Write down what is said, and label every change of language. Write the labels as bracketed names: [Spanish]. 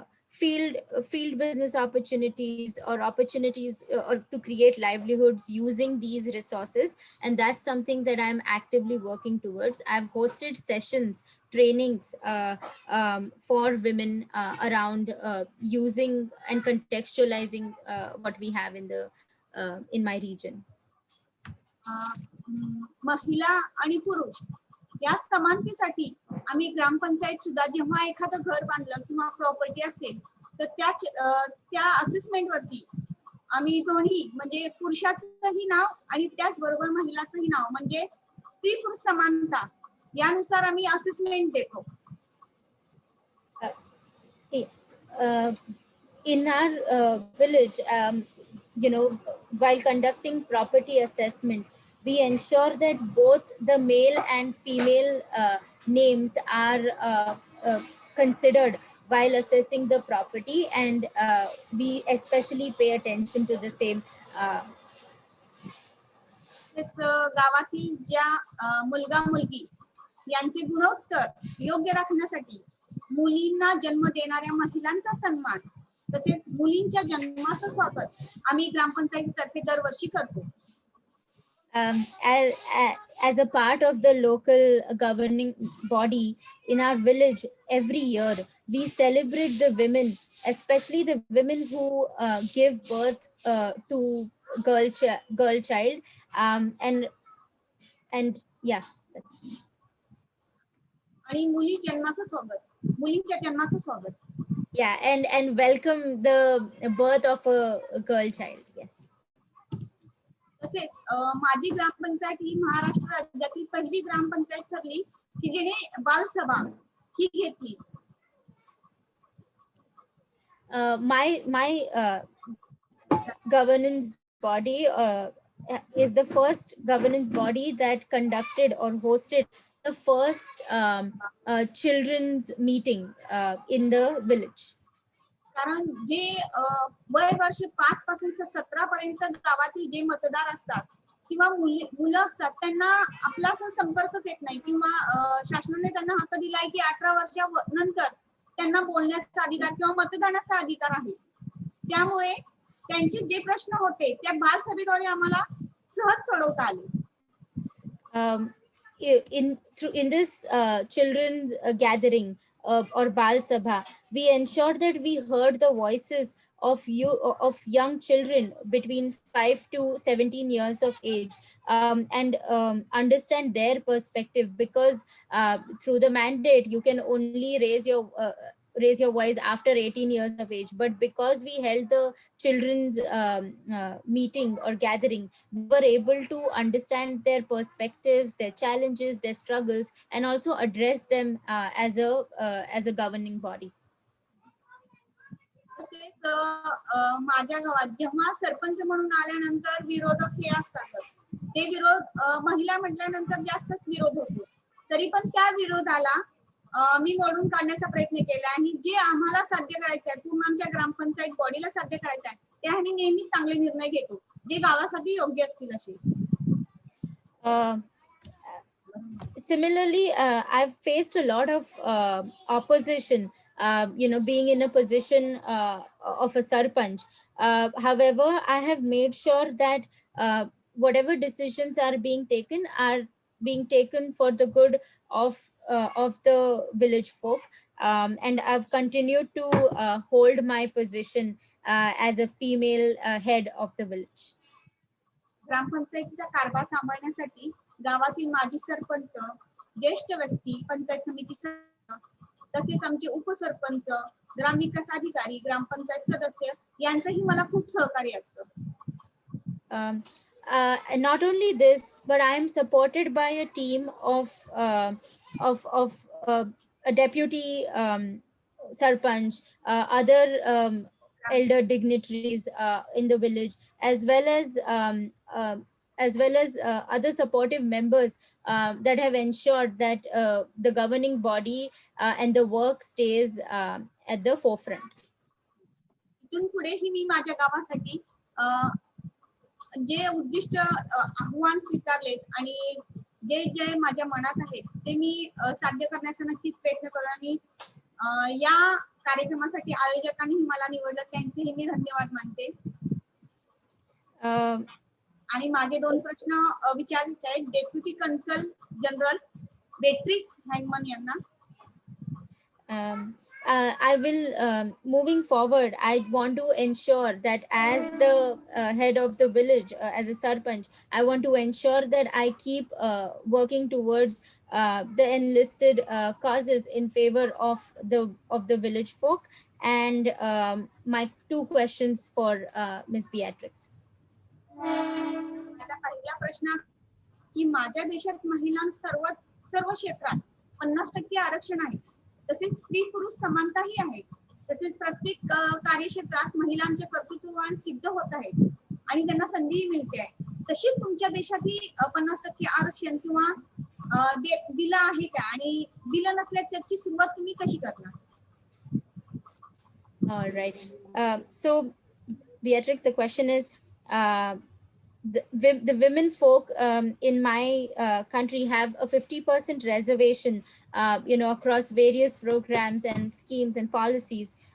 [English] field business opportunities or opportunities or to create livelihoods using these resources, and that's something that I'm actively working towards. I've hosted sessions, trainings for women around using and contextualizing what we have in my region. [Marathi] महिला आणि पुरुष या समानतेसाठी आम्ही ग्रामपंचायत सुद्धा जेव्हा एखादं घर बांधलं किंवा प्रॉपर्टी असेल तर त्या असेसमेंट वरती आम्ही दोन्ही म्हणजे पुरुषाचंही नाव आणि त्याचबरोबर महिलाचंही नाव म्हणजे स्त्री पुरुष समानता यानुसार आम्ही असेसमेंट देतो. [English] In our village, while conducting property assessments, we ensure that both the male and female names are considered while assessing the property, and we especially pay attention to the same. [Marathi] गावातील ज्या मुलगा मुलगी यांचे गुणोत्तर योग्य राखण्यासाठी मुलींना जन्म देणाऱ्या महिलांचा सन्मान तसेच मुलींच्या जन्माचं स्वागत आम्ही ग्रामपंचायतीतर्फे दरवर्षी करतो. [English] As a part of the local governing body in our village, every year we celebrate the women, especially the women who give birth to girl child, and yeah, that's... [Marathi] आणि मुलींच्या जन्माचं स्वागत. [English] Yeah, and welcome the birth of a girl child. Yes. [Marathi] तसेच माझी ग्रामपंचायत ही महाराष्ट्र राज्यातील पहिली ग्रामपंचायत ठरली की जिने बालसभा ही घेतली. [English] My governance body is the first governance body that conducted or hosted the first children's meeting in the village. [Marathi] कारण जे वय वर्ष 5 पासून ते 17 पर्यंत गावातील जे मतदार असतात किंवा मुलं असतात त्यांना आपला संपर्कच येत नाही किंवा शासनाने त्यांना हक्क दिलाय की 18 वर्षानंतर त्यांना बोलण्याचा अधिकार किंवा मतदानाचा अधिकार आहे. त्यामुळे त्यांचे जे प्रश्न होते त्या बालसभेद्वारे आम्हाला सहज सोडवता आले. [English] In this children's gathering or Bal Sabha, we ensured that we heard the voices of young children between 5 to 17 years of age, and understand their perspective, because through the mandate you can only raise your voice after 18 years of age, but because we held the children's meeting or gathering, we were able to understand their perspectives, their challenges, their struggles, and also address them as a governing body. [Marathi] तसेच माझ्या गावात जेव्हा सरपंच म्हणून आल्यानंतर विरोधक हे असतात ते विरोध महिला म्हटल्यानंतर जास्तच विरोध होतो, तरी पण त्या विरोधाला मी मोडून काढण्याचा प्रयत्न केला आणि जे आम्हाला साध्य करायचं आहे पूर्ण आमच्या ग्रामपंचायत बॉडीला साध्य करायचं आहे ते आम्ही नेहमीच चांगले निर्णय घेतो जे गावासाठी योग्य असतील असे. [English] Similarly, I've faced a lot of opposition, being in a position of a sarpanch. However, I have made sure that whatever decisions are being taken for the good of the village folk, and I've continued to hold my position as a female head of the village. [Marathi] ग्रामपंचायतीचा कारभार सांभाळण्यासाठी गावातील माजी सरपंच, ज्येष्ठ व्यक्ती, पंचायत समिती सदस्य, तसेच आमचे उपसरपंच, ग्रामविकास अधिकारी, ग्रामपंचायत सदस्य यांचंही मला खूप सहकार्य असतं. [English] Not only this, but I am supported by a team of a deputy sarpanch, other elder dignitaries in the village, as well as other supportive members that have ensured that the governing body and the work stays at the forefront. [Marathi] इथून पुढेही मी माझ्या गावासाठी जे उद्दिष्ट आव्हान स्वीकारलेत आणि जे माझ्या मनात आहेत ते मी साध्य करण्याचा नक्कीच प्रयत्न करू आणि या कार्यक्रमासाठी आयोजकांनी मला निवडलं त्यांचेही मी धन्यवाद मानते. आणि माझे 2 प्रश्न विचारायचे आहेत डेप्युटी कन्सल जनरल बेट्रिक्स हँगमन यांना. [English] I will, moving forward, I want to ensure that as the head of the village, as a sarpanch, I want to ensure that I keep working towards the enlisted causes in favor of the village folk. And my 2 questions for Ms. Beatrix. [Marathi] आता पहिला प्रश्न की माझ्या देशात महिलांना सर्व क्षेत्रात 50% आरक्षण आहे. तसेच स्त्री पुरुष समानताही आहे. तसेच प्रत्येक कार्यक्षेत्रात महिलांचे कर्तृत्ववान सिद्ध होत आहेत आणि त्यांना संधी मिळते आहे. तशीच तुमच्या देशातही 50% आरक्षण किंवा दिलं आहे का आणि दिलं नसल्यास त्याची सुरुवात तुम्ही कशी करणार? [English] All right. So Beatrix, the question is, the women folk in my country have a 50% reservation, across various programs and schemes and policies.